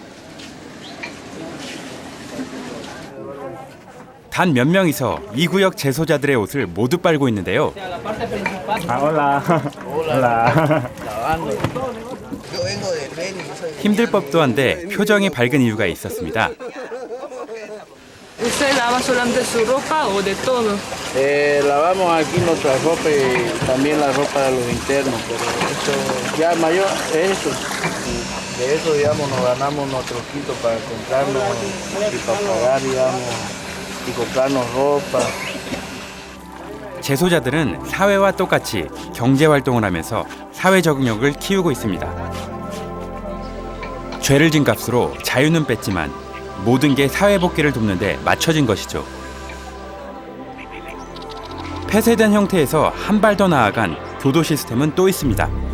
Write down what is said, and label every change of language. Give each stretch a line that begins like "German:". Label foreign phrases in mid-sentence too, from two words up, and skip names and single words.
Korean: 단 몇 명이서 이 구역 재소자들의 옷을 모두 빨고 있는데요.
Spanish: Ah, hola. Hola.
Korean: 힘들 법도 한데 표정이 밝은 이유가 있었습니다.
Spanish: ¿Usted lava solamente su ropa o de todo? Lavamos aquí nuestra ropa y también la ropa de los internos, pero eso ya mayor es eso. De eso, digamos, nos ganamos nuestro quito para comprarnos y para pagar, digamos, y comprarnos ropa.
Korean: 재소자들은 사회와 똑같이 경제 활동을 하면서 사회 적응력을 키우고 있습니다. 죄를 진 값으로 자유는 뺐지만 모든 게 사회 복귀를 돕는데 맞춰진 것이죠. 폐쇄된 형태에서 한 발 더 나아간 교도 시스템은 또 있습니다.